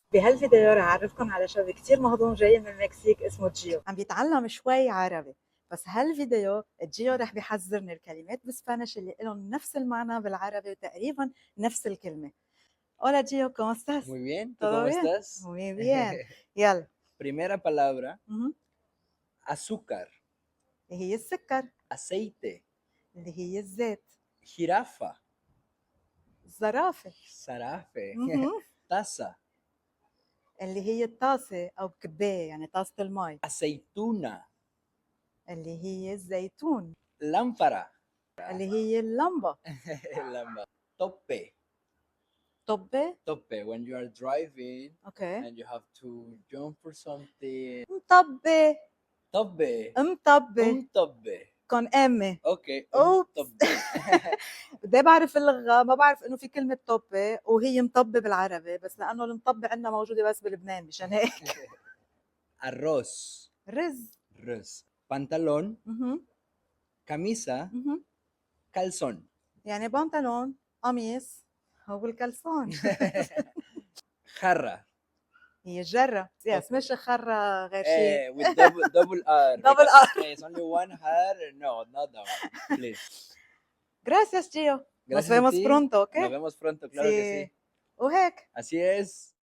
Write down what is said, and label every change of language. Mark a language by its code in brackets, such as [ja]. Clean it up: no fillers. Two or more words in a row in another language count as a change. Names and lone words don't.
[ar] بهالفيديو رح أعرفكم على شاب كتير مهضوم جاي من المكسيك اسمه جيو، عم بيتعلم شوي عربي. بس هالفيديو جيو رح بيحذرني الكلمات بالسبانيش اللي لهم نفس المعنى بالعربي وتقريبا نفس الكلمة. [es] Hola Gio, ¿cómo estás? Muy bien, ¿tú ¿Todo cómo bien? estás? Muy bien. يلا. Primera palabra, [ar] مهم. [es] azúcar, [ar] اللي هي السكر، [es] aceite, [ar] اللي هي الزيت، [es] jirafa, [ar] الزرافة. [es] zarafe, [ar] مهم. [es] taza, [ar] اللي هي الطاسة أو كباية، يعني طاسة المي. [es] aceituna, [ar] اللي هي الزيتون. [es] lámpara, [ar] اللي هي اللمبة. [es] lámpara, tope, [ar] طبة. [es] tope, [en] when you are driving اوكي. and you have to jump for something. [ar] مطبة. [es] Tope, [ar] مطبة. [es] tope. كون امي. [en] Okay, اوبس. [es] tope. [ar] بدي بعرف اللغة، ما بعرف انه في كلمة طبة وهي مطبة بالعربي، بس لانه المطبة عندنا موجودة بس بلبنان مشان هيك. [es] Arroz, [ar] رز. [es] arroz, pantalón, [ar] مهم. [es] camisa, [ar] مهم. [es] calzón. [ar] يعني بنطلون، قميص، هو الكلسون. [es] Jarra. [ar] هي جرة، يس [en] Okay. [ar] مش خرة غير شيء. [en] With double R دبل because ار. it's only one R. No, not that one. Please. [es] Gracias, Gio. Nos Gracias a vemos ti. pronto, ¿ok? Nos vemos pronto, claro que Sí. sí. [ar] وهيك. [es] Así es.